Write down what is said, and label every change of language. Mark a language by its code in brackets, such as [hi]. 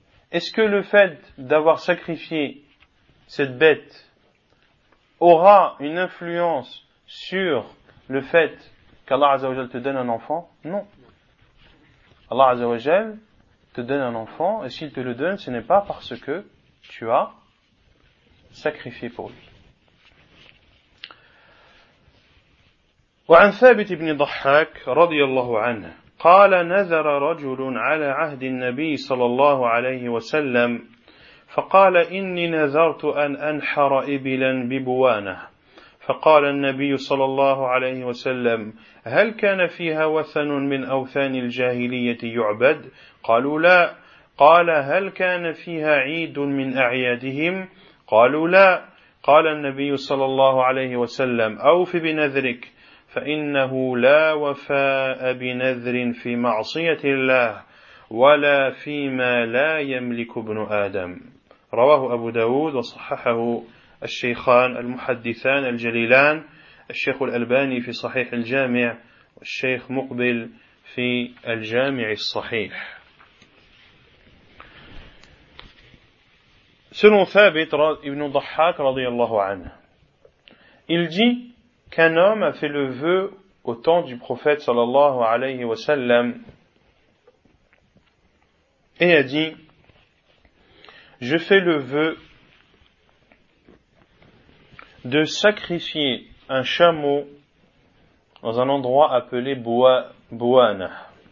[fr] Est-ce que le fait d'avoir sacrifié cette bête aura une influence sur le fait qu'Allah Azza wa Jal te donne un enfant? Non. Allah Azza wa Jal te donne un enfant, et s'il te le donne, ce n'est pas parce que tu as sacrifié pour lui. [ar] وعن ثابت بن ضحاك رضي الله عنه قال نذر رجل على عهد النبي صلى الله عليه وسلم فقال إني نذرت أن أنحر إبلا ببوانة فقال النبي صلى الله عليه وسلم هل كان فيها وثن من أوثان الجاهلية يعبد؟ قالوا لا. قال هل كان فيها عيد من أعيادهم؟ قالوا لا. قال النبي صلى الله عليه وسلم أوف بنذرك فإنه لا وفاء بنذر في معصية الله ولا فيما لا يملك ابن آدم رواه أبو داود وصححه الشيخان المحدثان الجليلان الشيخ الألباني في صحيح الجامع والشيخ مقبل في الجامع الصحيح. سنو ثابت ابن ضحاك رضي الله عنه الجي [fr] qu'un homme a fait le vœu au temps du prophète sallallahu alayhi wa sallam et a dit, je fais le vœu de sacrifier un chameau dans un endroit appelé Bouana.